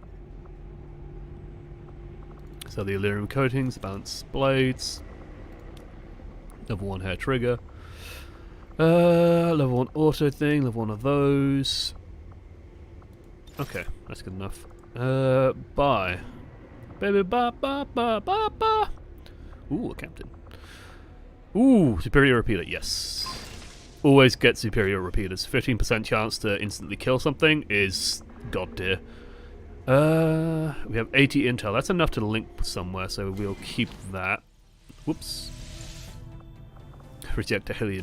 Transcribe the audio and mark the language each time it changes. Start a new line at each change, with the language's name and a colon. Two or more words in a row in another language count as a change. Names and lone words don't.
English: Sell the Illyrium coatings, the balanced blades. Level 1 hair trigger. Level 1 auto thing, level 1 of those. Okay, that's good enough. Buy. Baby, ba ba ba ba ba. Ooh, a captain. Ooh, superior repeater, yes. Always get superior repeaters. 15% chance to instantly kill something is god tier. We have 80 intel. That's enough to link somewhere, so we'll keep that. Whoops. Reject alien.